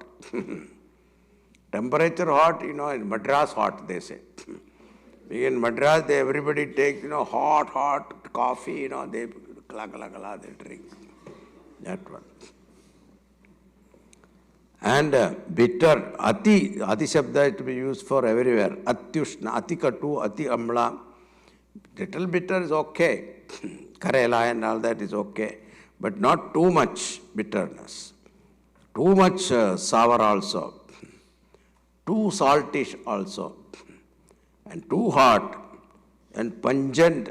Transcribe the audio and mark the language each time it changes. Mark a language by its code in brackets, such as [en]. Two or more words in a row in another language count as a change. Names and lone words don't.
[en] Temperature hot, in Madras hot, they say. In Madras, everybody takes, hot coffee, they they drink. That one. And bitter, [sa] ati shabda [en] is to be used for everywhere. [sa] Atyushna, ati katu, ati amla. [en] Little bitter is okay. Karela and all that is okay. But not too much bitterness. Too much sour also. Too saltish also. And too hot. And pungent.